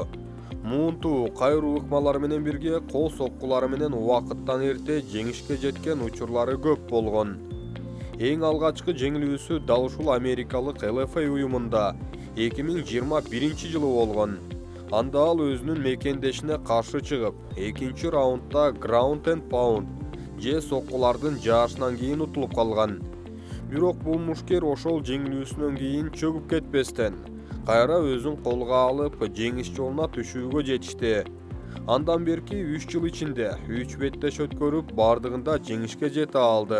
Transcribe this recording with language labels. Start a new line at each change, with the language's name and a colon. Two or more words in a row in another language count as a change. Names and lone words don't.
Kyrgyz: Муунтуу кайруу ыкмалары менен бирге кол соккулары менен убакыттан эрте жеңишке жеткен учурлары көп болгон. Эң алгачкы жеңилүүсү дал ушул америкалык LFA уюмунда 2021 жылы болгон. Анда ал өзүнүн мекендешине каршы чыгып, экинчи раундда
English: ground and pound
Kyrgyz: же соккулардын жаашынан кийин утулуп калган. Бирок бул мушкер ошол жеңилүүсүнөн кийин чөгүп кетпестен, кайра өзүн колго алып, жеңиш жолуна түшүүгө жетишти. Андан берки 3 жыл ичинде 3 беттеш өткөрүп, бардыгында жеңишке жете алды.